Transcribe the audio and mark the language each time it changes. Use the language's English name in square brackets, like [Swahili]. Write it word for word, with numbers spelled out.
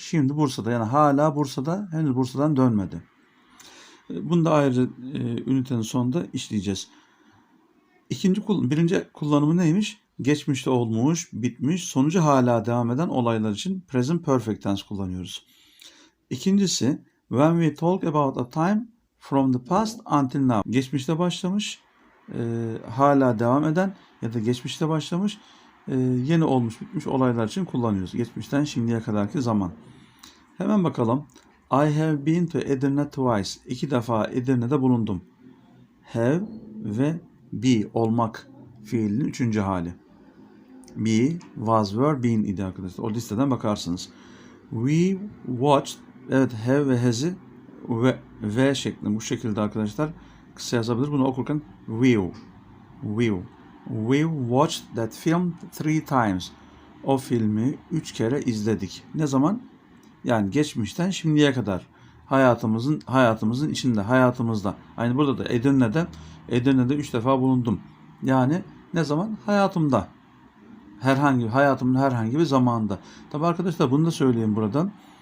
[Turkish] Şimdi Bursa'da yani hala Bursa'da, henüz Bursa'dan dönmedi. Bunu da ayrı e, ünitenin sonunda işleyeceğiz. İkinci kullanım, birinci kullanımı neymiş? Geçmişte olmuş, bitmiş, sonucu hala devam eden olaylar için present perfect tense kullanıyoruz. [English] İkincisi, when we talk about a time from the past until now. [Turkish] Geçmişte başlamış, e, hala devam eden ya da geçmişte başlamış, e, yeni olmuş, bitmiş olaylar için kullanıyoruz. Geçmişten şimdiye kadarki zaman. Hemen bakalım. [English] I have been to Edirne twice. [Turkish] İki defa Edirne'de bulundum. Have ve be olmak fiilinin üçüncü hali. Be, was, were, been idi arkadaşlar. O listeden bakarsınız. [English] We watched. [Turkish] Evet have ve has'i ve, ve şeklinde bu şekilde arkadaşlar kısa yazabilir. Bunu okurken [English] we, we, we watched that film three times. [Turkish] O filmi üç kere izledik. Ne zaman? Yani geçmişten şimdiye kadar hayatımızın hayatımızın içinde, hayatımızda. Aynı burada da Edirne'de Edirne'de üç defa bulundum. Yani ne zaman? Hayatımda. Herhangi hayatımın herhangi bir zamanda. Tabii arkadaşlar bunu da söyleyeyim buradan.